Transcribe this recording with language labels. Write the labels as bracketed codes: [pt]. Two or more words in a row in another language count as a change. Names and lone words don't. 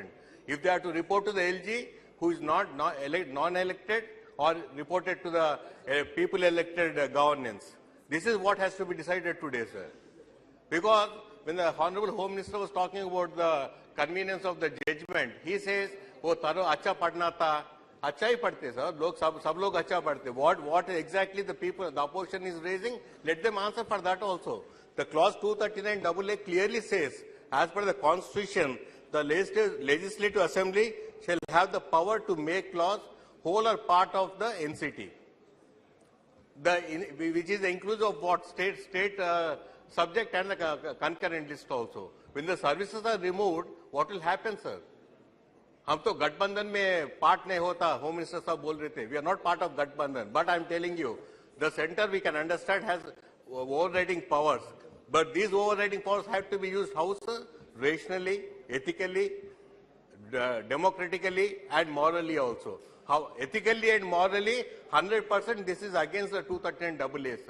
[en] If they are to report to the LG, who is non-elected, or reported to the people-elected governance. This is what has to be decided today, sir. Because when the Honorable Home Minister was talking about the convenience of the judgment, he says, [hi] "Oh, तारो अच्छा पढ़ना था." अच्छा ही पढ़ते, sir. सब लोग अच्छा पढ़ते. [en] What exactly the opposition is raising? Let them answer for that also. The clause 239AA clearly says as per the Constitution, the Legislative Assembly shall have the power to make laws whole or part of the NCT. Which is inclusive of what state subject and the concurrent list also. When the services are removed, what will happen, sir? [hi] हम तो गठबंधन में पार्ट नहीं होता, [en] Home Minister [hi] साहब बोल रहे थे. [en] We are not part of गठबंधन, but I am telling you, the center we can understand has overriding powers, but these overriding powers have to be used how, sir? Rationally, ethically, democratically, and morally also. How ethically and morally, 100% this is against the 239 AA, sir.